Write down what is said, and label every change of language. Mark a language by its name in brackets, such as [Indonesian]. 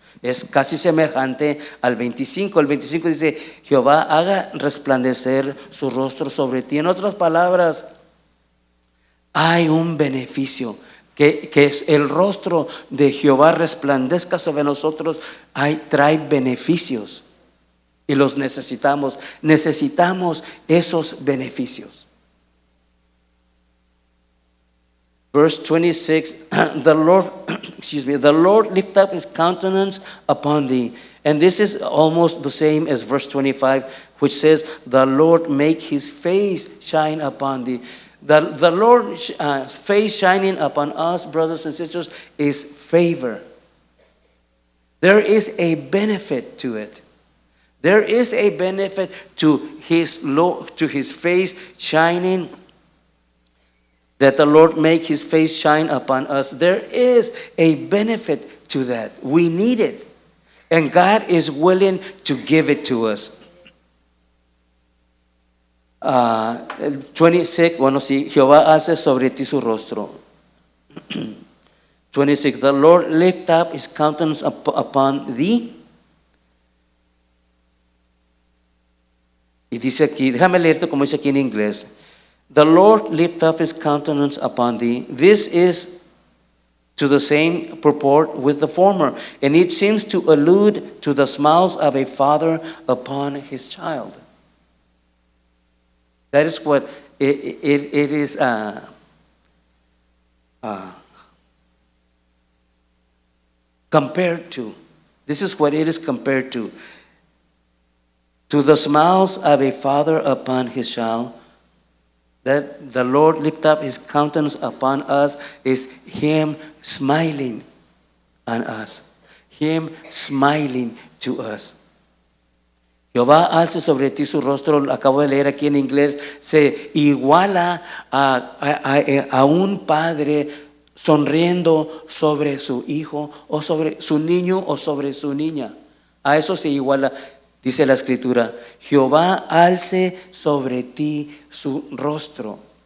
[Spanish] Es casi semejante al 25. El 25 dice, Jehová haga resplandecer su rostro sobre ti. En otras palabras, hay un beneficio, que es el rostro de Jehová resplandezca sobre nosotros, trae beneficios y los necesitamos. Necesitamos esos beneficios. [English] Verse 26, the Lord lift up His countenance upon thee. And this is almost the same as verse 25, which says, the Lord make His face shine upon thee. The Lord's face shining upon us, brothers and sisters, is favor. There is a benefit to it. There is a benefit to His face shining that the Lord make his face shine upon us. There is a benefit to that. We need it. And God is willing to give it to us. [Spanish] 26, bueno, sí, Jehová alce sobre ti su rostro. [English] 26, the Lord lift up his countenance upon thee. [Spanish] Y dice aquí, déjame leerte como dice aquí en inglés. [English] The Lord lift up his countenance upon thee. This is to the same purport with the former, and it seems to allude to the smiles of a father upon his child. That is what it is compared to. This is what it is compared to. To the smiles of a father upon his child, that the Lord lift up his countenance upon us is him smiling on us. Him smiling to us. [Spanish] Jehová alce sobre ti su rostro, lo acabo de leer aquí en inglés, se iguala a un padre sonriendo sobre su hijo o sobre su niño o sobre su niña. A eso se iguala. Dice la escritura, Jehová alce sobre ti su rostro.